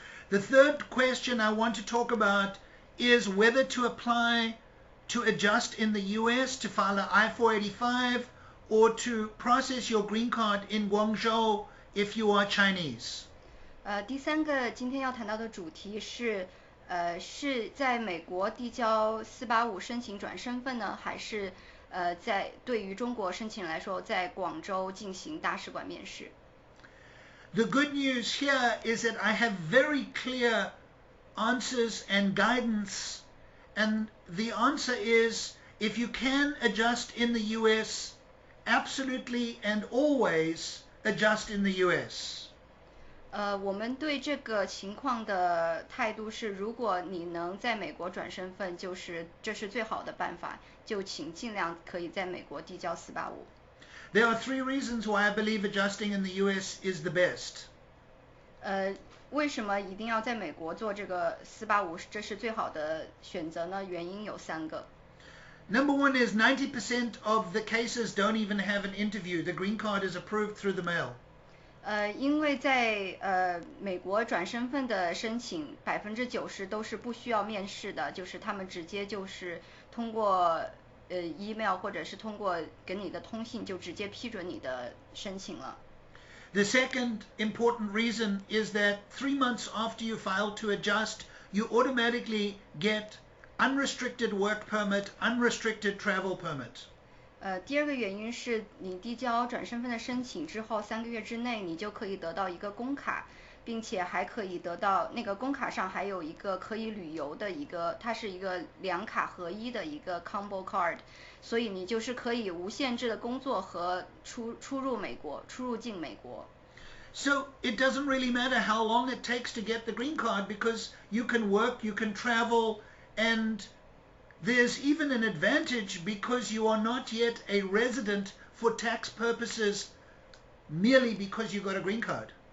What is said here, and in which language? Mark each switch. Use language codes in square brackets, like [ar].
[en] The third question I want to talk about is whether to apply to adjust in the US to file an I-485 or to process your green card in Guangzhou if you are Chinese. [zh] 第三个今天要谈到的主题是是在美国递交485申请转身份呢，还是在对于中国申请人来说在广州进行大使馆面试。 [en] The good news here is that I have very clear answers and guidance, and the answer is if you can adjust in the US, absolutely and always adjust in the US. [zh] 我们对这个情况的态度是，如果你能在美国转身份，这是最好的办法，就请尽量可以在美国递交485。 [en] There are three reasons why I believe adjusting in the US is the best. [zh] 为什么一定要在美国做这个485，这是最好的选择呢？原因有3个。 [en] Number one is 90% of the cases don't even have an interview. The green card is approved through the mail. [zh] 因为在美国转身份的申请90%都是不需要面试的，就是他们直接就是通过email 或者是通过给你的通信就直接批准你的申请了。 [en] The second important reason is that 3 months after you file to adjust, you automatically get unrestricted work permit, unrestricted travel permit. [zh] 第二个原因是你递交转身份的申请之后3个月之内，你就可以得到一个工卡，并且还可以得到那个工卡上还有一个可以旅游的一个，它是一个2卡合一的一个 combo card， 所以你就是可以无限制的工作和出入境美国。 [en] So it doesn't really matter how long it takes to get the green card because you can work, you can travel, and there's even an advantage because you are not yet a resident for tax purposes merely because you got a green card.